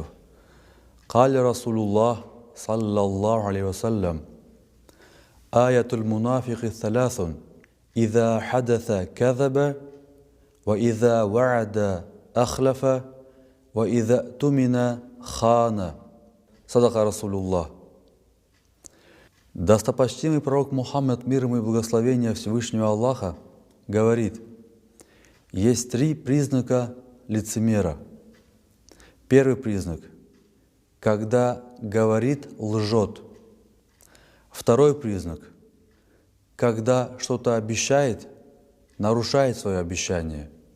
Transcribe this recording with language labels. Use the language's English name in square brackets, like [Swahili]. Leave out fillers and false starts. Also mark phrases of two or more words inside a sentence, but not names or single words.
[Arabic] قال رسول الله صلى الله عليه وسلم: آية المنافق ثلاث. إذا حدث كذب، وإذا وعد أخلف، وإذا اؤتمن خان. صدق رسول الله. [Russian] Достопочтимый пророк Мухаммад, мир ему и благословения Всевышнего Аллаха, говорит: есть три признака лицемера. Первый признак – когда говорит, лжет. Второй признак – когда что-то обещает, нарушает свое обещание.